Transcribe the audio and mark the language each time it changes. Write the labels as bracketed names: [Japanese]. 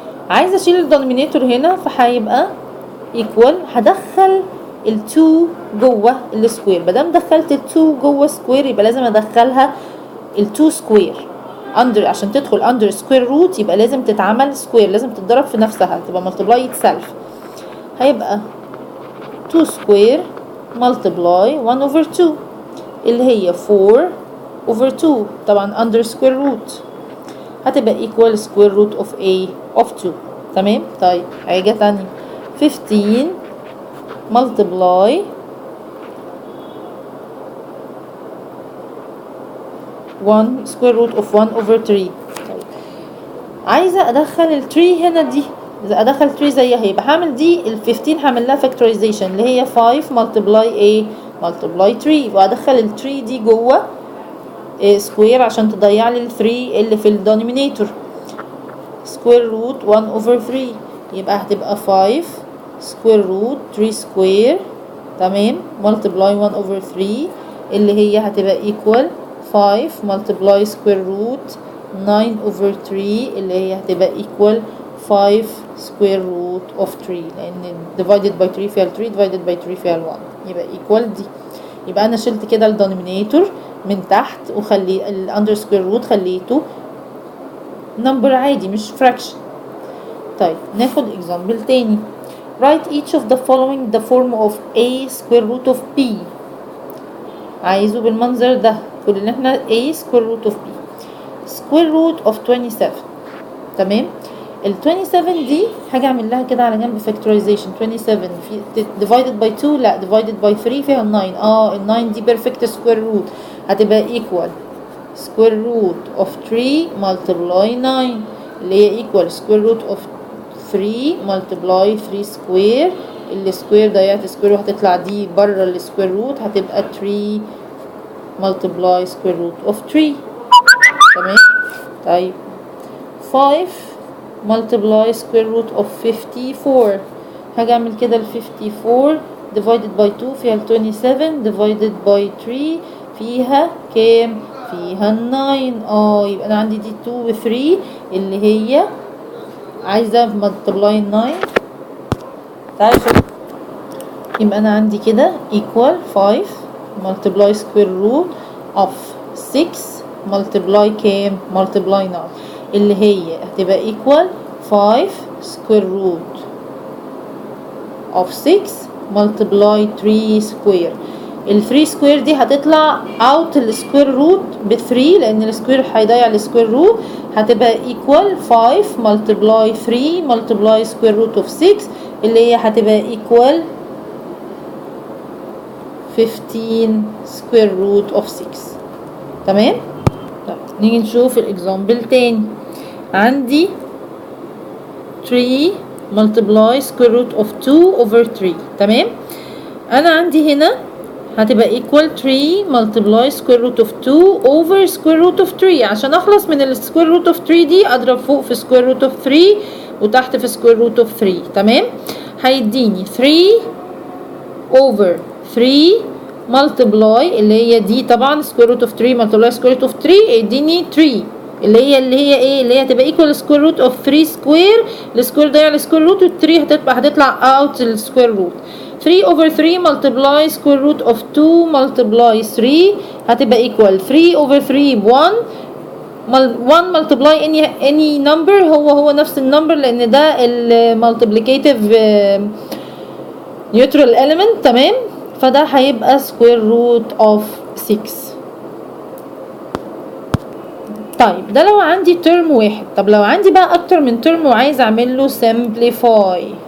[Arabic] عايزه اشيل الدينومينيتور هنا، فهيبقى equal، هدخل ال2 جوه السكوير، مادام دخلت ال2 جوه سكوير يبقى لازم ادخلها ال2 سكوير اندر، عشان تدخل اندر سكوير روت يبقى لازم تتعمل سكوير، لازم تتضرب في نفسها، تبقى [English] multiply itself. [Arabic] هيبقى 2 سكوير multiply 1 over 2 اللي هي 4 over 2 طبعا [English] under square root، [Arabic] هتبقى [English] equal square root of a of 2. [Arabic] تمام. طيب حاجة تانية [English] 15 multiply 1 square root of 1 over 3. [Arabic] طيب عايزه ادخل التري هنا دي، ادخل تري زيها، يبقى هعمل دي ال 15 هعمل لها فاكتورايزيشن اللي هي 5 ملتبلاي ايه، ملتبلاي 3، وادخل التري دي جوه سكوير عشان تضيع لي ال 3 اللي في الدينومينيتور. سكوير روت 1 اوفر 3 يبقى هتبقى 5 سكوير روت 3 سكوير، تمام، ملتبلاي 1 اوفر 3 اللي هي هتبقى ايكوال 5 ملتبلاي سكوير روت 9 over 3 اللي هي هتبقى [English] equal 5 square root of 3 [Arabic] لأن [English] divided by 3 [Arabic] فيها ال 3 divided by 3 فيها ال 1 يبقى equal دي. يبقى أنا شلت كده ال denominator من تحت وخلي ال [English] under square root [Arabic] خليته number عادي مش fraction. طيب ناخد example تاني. [English] Write each of the following the form of a square root of b. [Arabic] عايزه بالمنظر ده، كل اللي احنا [English] a square root of b square root of 27. [Arabic] تمام، ال 27 دي حاجة اعمل لها كده على جنب factorization. 27 في [English] divided by 2 [Arabic] لا [English] divided by 3 [Arabic] فيها ال 9. ال 9 دي [English] perfect square root [Arabic] هتبقى [English] equal square root of 3 multiply 9 اللي هي equal square root of 3 multiply 3 square. [Arabic] السكوير ضيعت سكوير وهتطلع دي بره السكوير روت هتبقى [English] 3 multiply square root of 3. [Arabic] تمام. طيب [English] 5 multiply square root of 54 [Arabic] هاجي اعمل كده ال 54 divided by 2 فيها ال 27 divided by 3 فيها كام؟ فيها ال 9. يبقى انا عندي دي 2 و 3 اللي هي عايزه multiply 9. تعالوا شوف، يبقى انا عندي كده [English] equal 5 multiply square root of 6 [Arabic] multiply كام؟ multiply 9 اللي هي هتبقى [English] equal 5 square root of 6 multiply 3 square. [Arabic] ال 3 square دي هتطلع out السكوير روت ب 3 لان السكوير هيضيع السكوير روت هتبقى [English] equal 5 multiply 3 multiply square root of 6 [Arabic] اللي هي هتبقى [English] equal 15 square root of 6. [Arabic] تمام. طيب نيجي نشوف الاكزامبل تاني. عندي [English] 3 multiply square root of 2 over 3. [Arabic] تمام. انا عندي هنا هتبقى [English] equal 3 multiply square root of 2 over square root of 3 [Arabic] عشان اخلص من السكوير روت of 3 دي اضرب فوق في [English] square root of 3 [Arabic] وتحت في square root of 3. تمام. هيديني 3 over 3 multiply اللي هي دي طبعا [English] square root of 3 multiply square root of 3 [Arabic] يديني 3 اللي هي ايه اللي هي هتبقى [English] equal square root of 3 square. [Arabic] السكوير ضيع السكوير روت وال 3 هتطلع out السكوير روت. [English] 3 over 3 multiply square root of 2 multiply 3 [Arabic] هتبقى [English] equal 3 over 3 [Arabic] ب 1. [English] 1 multiply any number [Arabic] هو نفس النمبر لان ده ال [English] multiplicative neutral element. [Arabic] تمام. فده هيبقى [English] square root of 6. [Arabic] طيب ده لو عندي ترم واحد. طب لو عندي بقى اكتر من ترم وعايز اعمل له simplify.